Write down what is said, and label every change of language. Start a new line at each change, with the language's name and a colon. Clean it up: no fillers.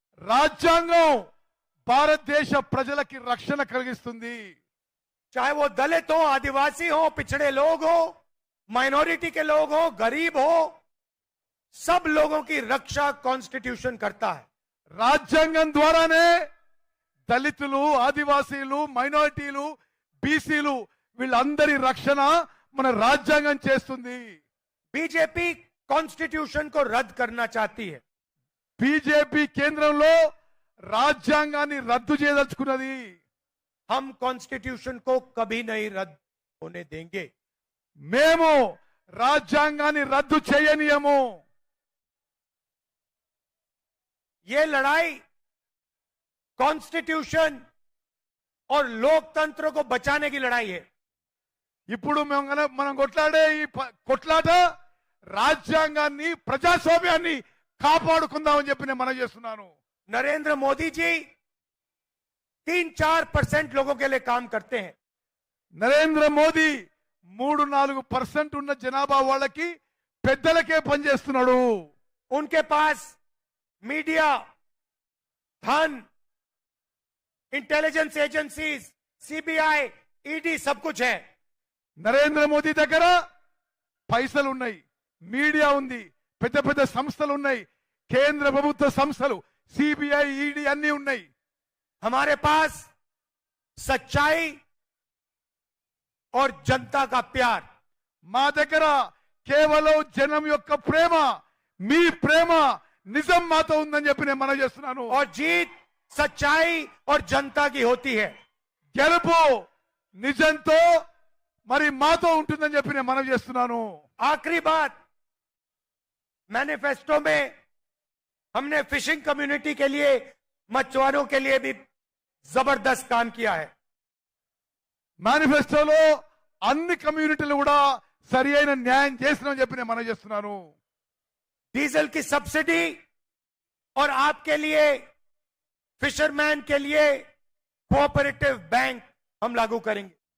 Telugu: రాజ్యాంగం భారతదేశ ప్రజలకి రక్షణ కలిగిస్తుంది.
Hindi: चाहे वो दलित हो, आदिवासी हो, पिछड़े लोग हो, माइनॉरिटी के लोग हो, गरीब हो, सब लोगों की रक्षा कॉन्स्टिट्यूशन करता है.
Telugu: రాజ్యాంగం ద్వారానే దళితులు, ఆదివాసీలు, మైనారిటీలు, బీసీలు వీళ్ళందరి రక్షణ మన రాజ్యాంగం చేస్తుంది.
Hindi: बीजेपी कॉन्स्टिट्यूशन को रद्द करना चाहती है.
Telugu: బీజేపీ కేంద్రంలో రాజ్యాంగాన్ని రద్దు చేయదలుచుకున్నది.
Hindi: हम कॉन्स्टिट्यूशन को कभी नहीं रद्द होने देंगे.
Telugu: మేము రాజ్యాంగాన్ని రద్దు చేయనీయము.
Hindi: ये लड़ाई कॉन्स्टिट्यूशन और लोकतंत्र को बचाने की लड़ाई है.
Telugu: ఇప్పుడు మనం కొట్లాడే ఈ కొట్లాట రాజ్యాంగాన్ని, ప్రజాస్వామ్యాన్ని కాపాడుకుందామని చెప్పి నేను మనం చేస్తున్నాను.
Hindi: नरेंद्र मोदी जी 3-4% लोगों के लिए काम करते हैं.
Telugu: నరేంద్ర మోదీ 3-4% ఉన్న జనాభా వాళ్ళకి పెద్దలకే పనిచేస్తున్నాడు.
Hindi: उनके पास मीडिया, धन, इंटेलिजेंस एजेंसीज, सीबीआई, ईडी सब कुछ है.
Telugu: నరేంద్ర మోదీ దగ్గర పైసలు ఉన్నాయి, మీడియా ఉంది, పెద్ద పెద్ద సంస్థలు ఉన్నాయి, కేంద్ర ప్రభుత్వ సంస్థలు, సిబిఐ, ఈడీ అన్ని ఉన్నాయి.
Hindi: हमारे पास सच्चाई और जनता का प्यार.
Telugu: మా దగ్గర కేవలం జనం యొక్క ప్రేమ, మీ ప్రేమ, నిజం మాతో ఉందని చెప్పి నేను మనం చేస్తున్నాను.
Hindi: और जीत सच्चाई और जनता की होती है.
Telugu: గెలుపు నిజంతో మరి మాతో ఉంటుందని చెప్పి నేను మనం చేస్తున్నాను.
Hindi: आखिरी बात, मैनिफेस्टो में हमने फिशिंग कम्युनिटी के लिए, मछुआरों के लिए भी जबरदस्त काम किया है.
Telugu: మేనిఫెస్టోలో అన్ని కమ్యూనిటీలు కూడా సరి అయిన న్యాయం చేస్తున్నామని చెప్పి నేను మనం చేస్తున్నాను.
Hindi: डीजल की सब्सिडी और आपके लिए, फिशरमैन के लिए कोऑपरेटिव बैंक हम लागू करेंगे.